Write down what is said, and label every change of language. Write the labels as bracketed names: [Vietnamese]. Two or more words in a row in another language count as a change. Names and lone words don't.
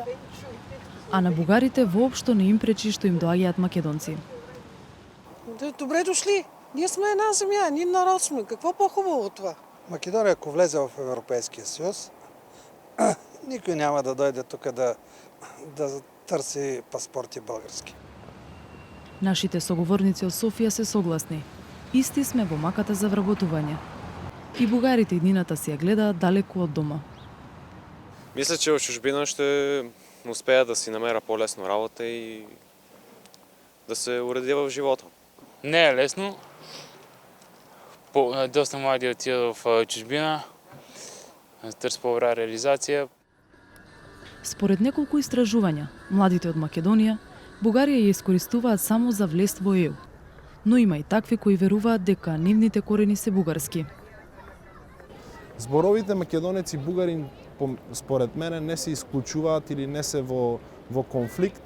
[Macedonian] А на бугарите воопшто не им пречи што им доаѓаат македонци. [Bulgarian] Добре дошли. Ние сме една земя, ние народ сме. Какво по-хубаво от това? Македония, ако влезе в Европейския съюз, никой няма да дойде тук да търси паспорти български. [Macedonian] Нашите соговорници од Софија се согласни. Исти сме во маката за вработување. И бугарите иднината си ја гледаат далеку од дома. [Bulgarian] Мисля, че в чужбина ще успея да си намеря по-лесно работа и да се уредя в живота. Не е лесно. Доста млади отиват в чужбина, търсят по-добра реализация. [Macedonian] Според неколку истражувања, младите од Македонија, Бугарија ја искористуваат само за влез во ЕУ. Но има и такви кои веруваат дека нивните корени се бугарски. Зборовите македонеци и бугарин според мене не се исклучуваат или не се во конфликт.